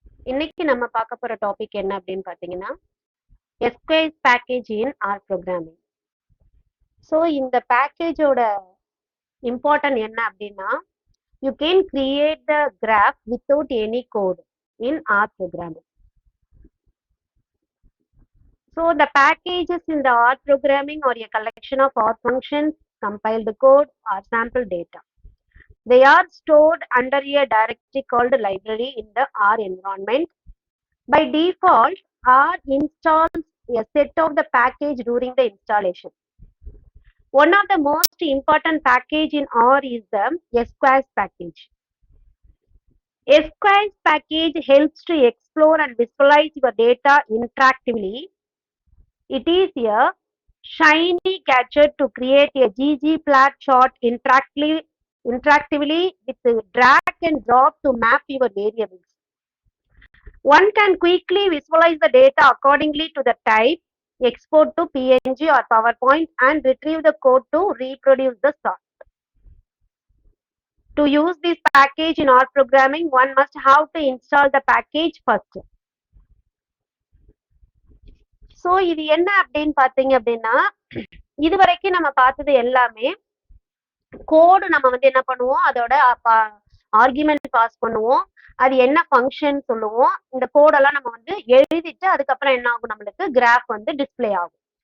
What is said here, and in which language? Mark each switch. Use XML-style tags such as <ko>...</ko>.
<ta>இன்னைக்கு நம்ம பார்க்க போற டாபிக் என்ன அப்படின்னு பார்த்தீங்கன்னா esquisse பேக்கேஜ் இன் ஆர் ப்ரோக்ராமிங். ஸோ இந்த பேக்கேஜோட இம்பார்ட்டன்ட் என்ன அப்படின்னா</ta> <en>You can create the graph without any code in R programming. So the packages in the R programming are a collection of R functions, compiled code or sample data. They are stored under a directory called library in the R environment. By default, R installs a set of the package during the installation. One of the most important package in R is the esquisse package. Esquisse package helps to explore and visualize your data interactively. It is a shiny gadget to create a ggplot chart interactively with drag and drop to map your variables. One can quickly visualize the data accordingly to the type, export to PNG or PowerPoint, and retrieve the code to reproduce the sort. To use this package in R programming, one must have to install the package first.</en> <ta>So இது என்ன அப்படின்னு பார்த்தீங்க அப்படின்னா இது வரைக்கும் நம்ம பார்த்தது எல்லாமே கோடு நம்ம வந்து என்ன பண்ணுவோம், அதோட ஆர்குமெண்ட் பாஸ் பண்ணுவோம், அது என்ன ஃபங்க்ஷன் சொல்லுவோம், இந்த கோடெல்லாம் நம்ம வந்து எழுதிட்டு அதுக்கப்புறம் என்ன ஆகும், நம்மளுக்கு கிராஃப் வந்து டிஸ்பிளே ஆகும்.</ta>